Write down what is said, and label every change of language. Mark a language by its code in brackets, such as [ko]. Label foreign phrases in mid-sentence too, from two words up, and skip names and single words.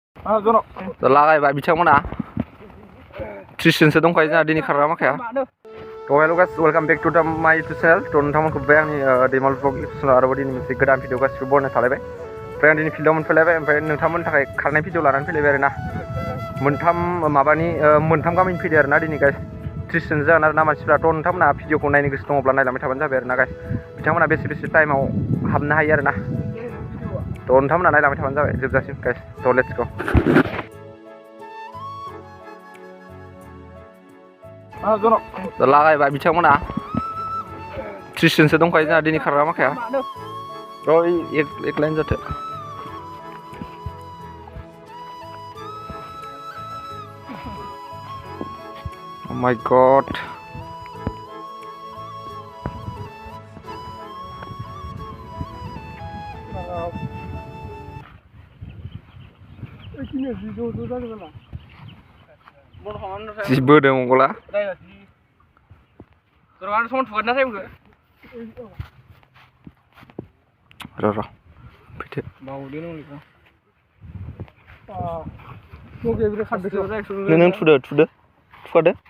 [brx] लागायबाय बिथांमोना 30 जनसो दंखायो जोंहा दिनै खारग्रा माखाया [en] hello guys welcome back to my YouTube channel [brx] तो नोंथांमोनखौ बे आंनि दैमाल [en] blog YouTube channel [brx] आरोबाव दिनै मोनसे गोदान भिडिअ गासिबो बरनायना थालायबाय ओमफ्राय आं दिनै फिल्डआव मोनफैलायबाय ओमफ्राय नोंथांमोननि थाखाय खारनाय भिडिअ लानानै फैलायबाय आरोना मोनथाम गामिनि फैदो आरोना दिनै गाइस 30 जन जागोन आरोना मानसिफ्राथ' नोंथांमोना भिडिअखौ नायनो गोसो दङब्ला नायलांबाय थाबानो जाबाय आरोना गाइस बिथांमोना बेसे टाइमाव हाबनो हायो आरोना तो नोंथांमोना नायलांबाय थाबानो जाबाय जोबजासिम गाइस तो [en] let's go [brx] लागायबाय बिथांमोना 30 जनसो दंखायो जोंहा दिनै खारग्रा माखाया एक लाइन जाथो [en] Oh my god [brx] जिबोदों मंगला र' फैदो नों थुदो थुखादो